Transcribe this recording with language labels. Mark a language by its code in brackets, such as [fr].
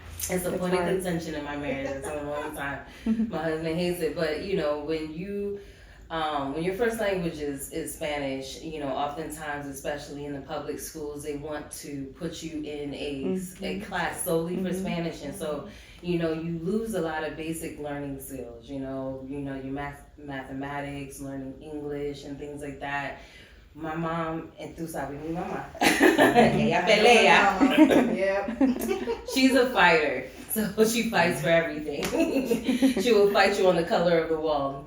[en] it's a point of contention in my marriage. It's a long time. My husband hates it, but when your first language is Spanish, oftentimes, especially in the public schools, they want to put you in a class solely for Spanish, and so you lose a lot of basic learning skills. Your mathematics, learning English, and things like that. My mom, and [es] tú sabes, mi mamá, ella pelea. [en] Yep. She's a fighter, so she fights for everything. She will fight you on the color of the wall.